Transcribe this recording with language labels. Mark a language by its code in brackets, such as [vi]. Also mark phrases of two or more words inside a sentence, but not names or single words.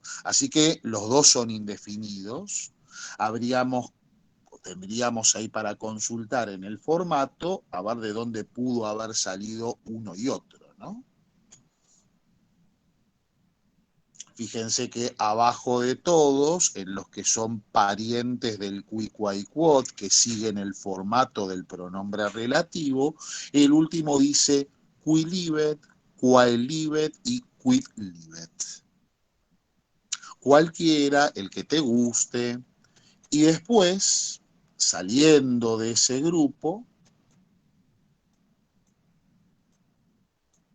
[es] Así que los dos son indefinidos. Tendríamos ahí para consultar en el formato, a ver de dónde pudo haber salido uno y otro, ¿no? Fíjense que abajo de todos, en los que son parientes del [la] qui, quai, quod, [es] que siguen el formato del pronombre relativo, el último dice [la] qui libet, quae libet [es] y [la] quid libet. [es] Cualquiera, el que te guste. Y después, saliendo de ese grupo,